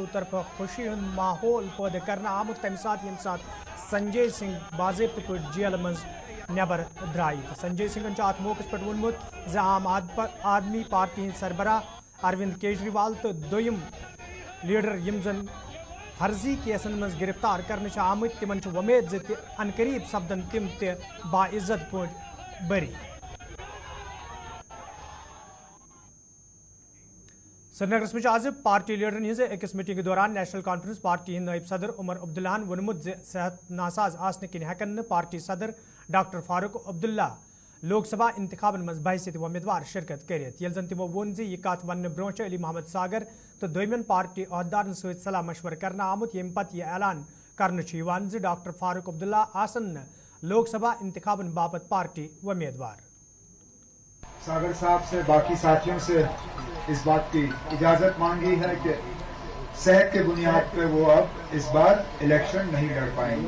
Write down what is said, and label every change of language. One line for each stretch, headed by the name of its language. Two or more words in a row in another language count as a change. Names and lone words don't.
Kashmiri: तरफ खुशी हूं माहौल पैदा करना आमुत तम सात यम सात संजय सिंह बाज़ाब्त पे जेल मज नबर द्राय तो संजय सिंह अत मौके पे वोनमुत आम आदमी पार्टी हंद सरबराह अरविंद केजरीवाल तो दोयम लीडर यम जन फर्जी केसन मज गिरफ्तार करने आमत तिमन वमेद अनकरीब सपदन तिम ते बाइज्जत पे बरी श्रीनगरस में आज पार्टी लीडरन हज अकिस मीटिंग के दौरान नेशनल कॉन्फ्रेंस पार्टी हंद नायब सदर उमर अब्दुल्लाहन वोनमुत सेहत नासाज आसने किन हेकन पार्टी सदर डॉक्टर फारूक अब्दुल्ला लोकसभा इंतखाबन मज बहसियत उम्मीदवार शिरकत करित ये जन तमो वोन यह कत वन ब्रोह अली मोहम्मद सागर तो दोयमन पार्टी अहदेदारन सहित सलाह मशवर करना आमुत ये पत यह ऐलान कर डॉक्टर फारूक अब्दुल्ला आसन लोकसभा इंतखाबन बाबत पार्टी उम्मीदवार
Hindi: सागर साहब से बाकी साथियों से इस बात की इजाजत मांगी है कि सेहत के बुनियाद पे वो अब इस बार इलेक्शन नहीं लड़ पाएंगे।